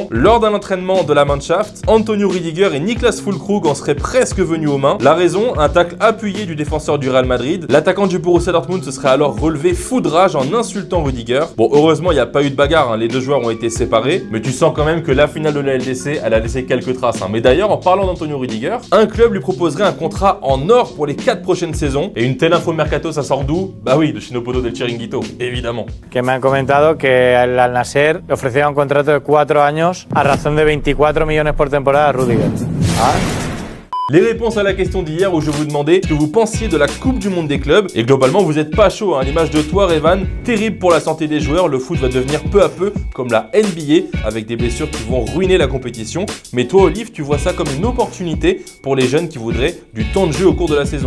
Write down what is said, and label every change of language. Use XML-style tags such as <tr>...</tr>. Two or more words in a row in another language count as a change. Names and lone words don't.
<fr>Lors d'un entraînement de la Mannschaft, Antonio Rüdiger et Niklas Füllkrug en seraient presque venus aux mains. La raison, un tacle appuyé du défenseur du Real Madrid. L'attaquant du Borussia Dortmund se serait alors relevé fou de rage en insultant Rüdiger. Bon, heureusement, il n'y a pas eu de bagarre, les deux joueurs ont été séparés. Mais tu sens quand même que la finale de la LDC, elle a laissé quelques traces. Mais d'ailleurs, en parlant d'Antonio Rüdiger, un club lui proposerait un contrat en or pour les 4 prochaines saisons. Et une telle info mercato, ça sort d'où? Bah oui, de Chinopodo del Chiringuito, évidemment.</fr> <es>Que me han comentado que al Al-Nassr le ofrecía un contrato de 4 años a razón de 24 millones por temporada a Rüdiger.</es> <fr>Les réponses à la question d'hier où je vous demandais ce que vous pensiez de la Coupe du Monde des clubs. Et globalement, vous n'êtes pas chaud, hein. L'image de toi, Revan, terrible pour la santé des joueurs. Le foot va devenir peu à peu comme la NBA avec des blessures qui vont ruiner la compétition. Mais toi, Olive, tu vois ça comme une opportunité pour les jeunes qui voudraient du temps de jeu au cours de la saison.</fr>